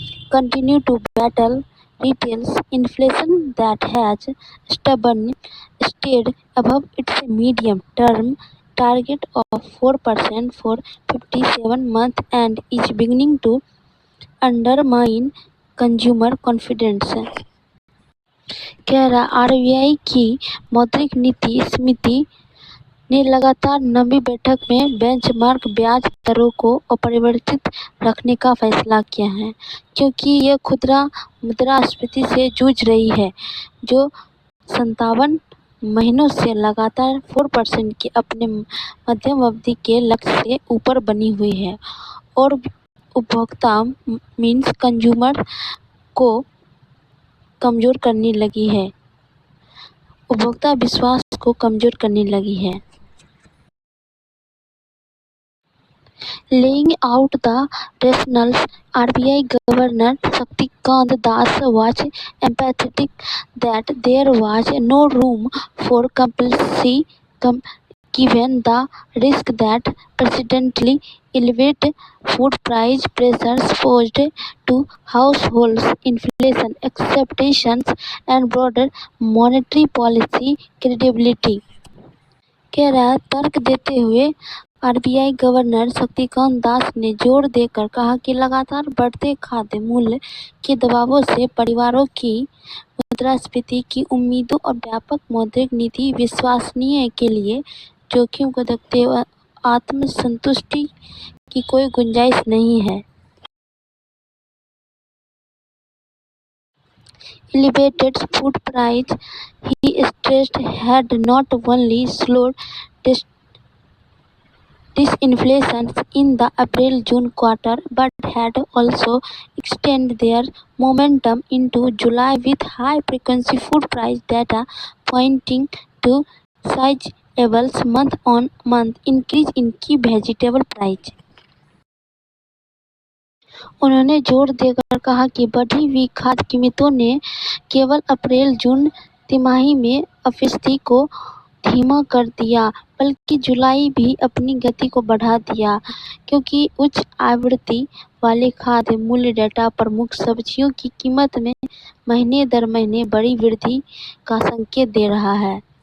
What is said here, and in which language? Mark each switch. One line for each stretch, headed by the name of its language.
English: continues to battle retail inflation that has stubbornly stayed above its medium-term target of 4% for 57 months and is beginning to undermine consumer confidence.
Hindi: कह रहा RBI की मौद्रिक नीति समिति ने लगातार 9वीं बैठक में बेंचमार्क ब्याज दरों को अपरिवर्तित रखने का फैसला किया है, क्योंकि यह खुदरा मुद्रास्फीति से जूझ रही है, जो 57 महीनों से लगातार 4% के अपने मध्यम अवधि के लक्ष्य से ऊपर बनी हुई है और उपभोक्ता
English: means consumer
Hindi: को कमजोर करने लगी है, उपभोक्ता विश्वास को कमजोर करने लगी है।
English: Laying out the rationales, RBI Governor Shaktikant Das was emphatic that there was no room for complacency given the risk that persistently elevated food price pressures posed to households, inflation expectations, and broader monetary policy credibility.
Hindi: कह रहा तर्क देते हुए RBI governor Shaktikanta Das ने जोर देकर कहा कि लगातार बढ़ते खाद्य मूल्य के दबावों से परिवारों की मुद्रास्फीति की उम्मीदों और व्यापक मौद्रिक नीति विश्वसनीय के लिए जोखिम को देखते हुए आत्मसंतुष्टि की कोई गुंजाइश नहीं है।
English: Elevated food price, he stressed, had not only slowed disinflation in the April-June quarter but had also extended their momentum into July with high-frequency food price data pointing to sizable month-on-month increase in key vegetable price.
Hindi: उन्होंने जोर देकर कहा कि बढ़ी हुई खाद्य कीमतों ने केवल अप्रैल-जून तिमाही में अपस्फीति को धीमा कर दिया, बल्कि जुलाई भी अपनी गति को बढ़ा दिया, क्योंकि उच्च आवृत्ति वाले खाद्य मूल्य डेटा प्रमुख सब्जियों की कीमत में महीने दर महीने बड़ी वृद्धि का संकेत दे रहा है।